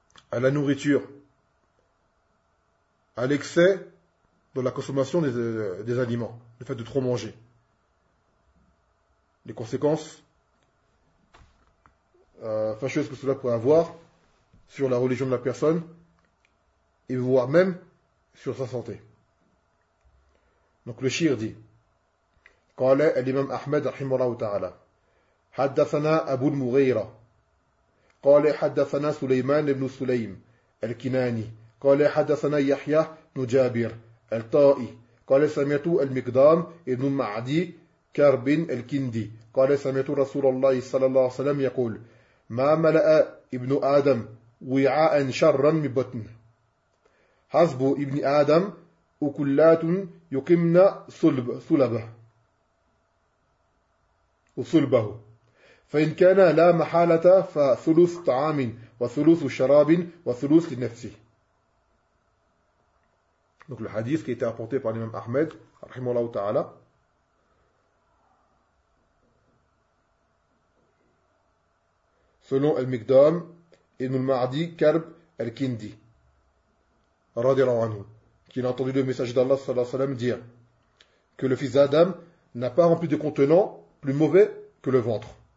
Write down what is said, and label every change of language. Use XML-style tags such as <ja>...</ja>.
<fr>À la nourriture, à l'excès de la consommation des aliments, le fait de trop manger. Les conséquences fâcheuses que cela pourrait avoir sur la religion de la personne et voire même sur sa santé. Donc le Shir dit,</fr> <ar>قال الإمام أحمد رحمه الله تعالى حدثنا أبو المغيرة قال حدثنا سليمان بن سليم الكناني قال حدثنا يحيى بن جابر الطائي قال سمعت المقدام بن معدي كرب الكندي قال سمعت رسول الله صلى الله عليه وسلم يقول ما ملأ ابن آدم وعاء شرا من بطنه حسب ابن آدم أكلات يقمن صلبه وصلبه فإن كان لا محالة فثلث طعام وثلث شراب وثلث لنفسه.</ar> <fr>Donc le hadith qui a été rapporté par l'imam Ahmed</fr> <ar>رحمه الله تعالى.</ar> <fr>Selon Al-Mikdam, Ibn al-Ma'di, Karb al-Kindi, radiallahu anhu, qui a entendu le message d'Allah sallallahu alayhi wa sallam dire que le fils d'Adam n'a pas rempli de contenant plus mauvais que le ventre.</fr>